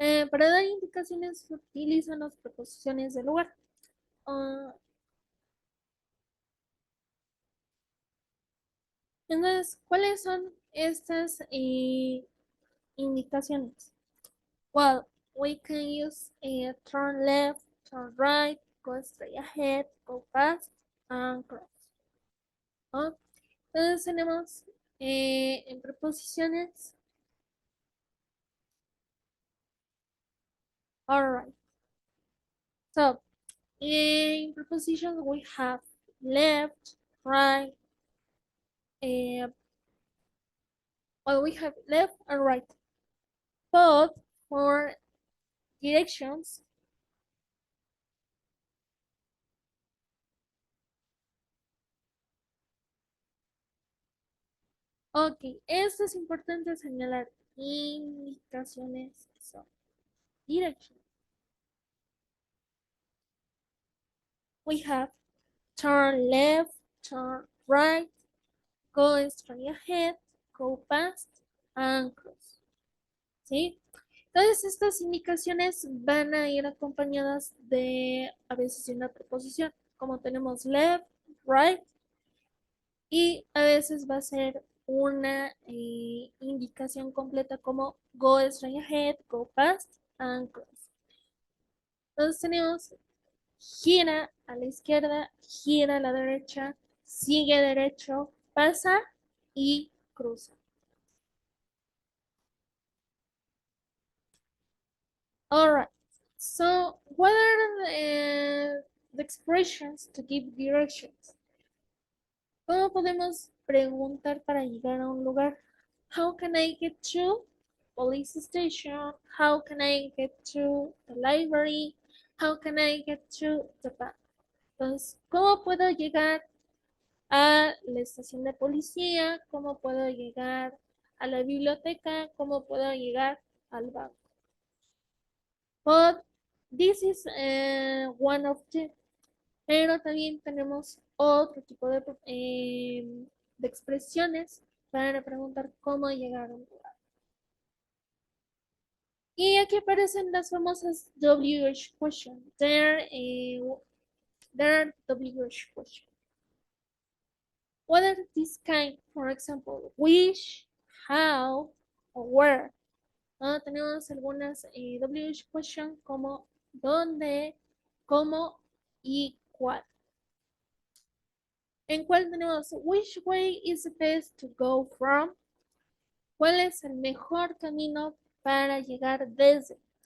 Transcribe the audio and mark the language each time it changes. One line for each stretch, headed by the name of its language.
Spanish: Para dar indicaciones se utilizan las preposiciones de lugar. Uh, entonces, ¿cuáles son estas indicaciones?
English: Well, we can use turn left, turn right, go straight ahead, go fast, and cross.
Spanish: ¿No? Entonces tenemos en preposiciones.
English: All right. So in prepositions we have left, right. Well, we have left and right. But for directions, ok,
Spanish: esto es importante señalar. Indicaciones son directions.
English: We have turn left, turn right, go straight ahead, go past, and cross.
Spanish: ¿Sí? Entonces estas indicaciones van a ir acompañadas de a veces una preposición, como tenemos left, right, y a veces va a ser una indicación completa como
English: go straight ahead, go past, and cross.
Spanish: Entonces tenemos gira a la izquierda, gira a la derecha, sigue derecho, pasa y cruza.
English: All right. So, what are the expressions to give directions?
Spanish: ¿Cómo podemos preguntar para llegar a un lugar?
English: How can I get to police station? How can I get to the library? How can I get to the bank?
Spanish: Entonces, ¿cómo puedo llegar a la estación de policía? ¿Cómo puedo llegar a la biblioteca? ¿Cómo puedo llegar al banco?
English: But this is one of the,
Spanish: pero también tenemos otro tipo de expresiones para preguntar cómo llegar a un lugar. Y aquí aparecen las famosas WH questions.
English: There are WH questions. What are these kind? For example, which, how, or where. ¿No?
Spanish: Tenemos algunas WH questions como dónde, cómo y cuál. ¿En cuál tenemos?
English: Which way is the best to go from?
Spanish: ¿Cuál es el mejor camino para llegar desde?